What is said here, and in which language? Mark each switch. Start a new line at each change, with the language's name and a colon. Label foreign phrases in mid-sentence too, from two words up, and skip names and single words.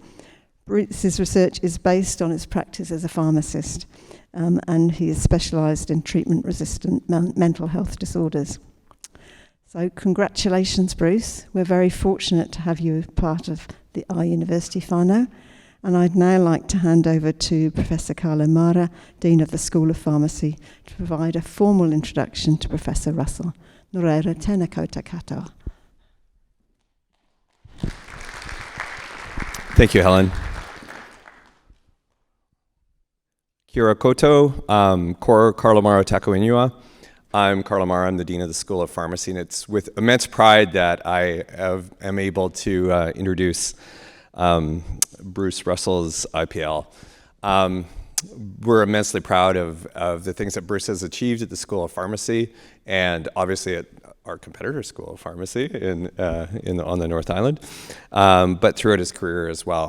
English: Bruce's research is based on his practice as a pharmacist, and he is specialised in treatment-resistant mental health disorders. So congratulations, Bruce. We're very fortunate to have you as part of our university whānau. And I'd now like to hand over to Professor Carlo Mara, Dean of the School of Pharmacy, to provide a formal introduction to Professor Russell.
Māori: Nō reira, tēnā koutou katoa.
English: Thank you, Helen.
Māori: Kia ora koutou, ko Carlo Mara tako ingoa.
English: I'm Carlo Mara, I'm the Dean of the School of Pharmacy, and it's with immense pride that I am able to introduce Bruce Russell's IPL. We're immensely proud of the things that Bruce has achieved at the School of Pharmacy, and obviously at our competitor School of Pharmacy on the North Island, but throughout his career as well.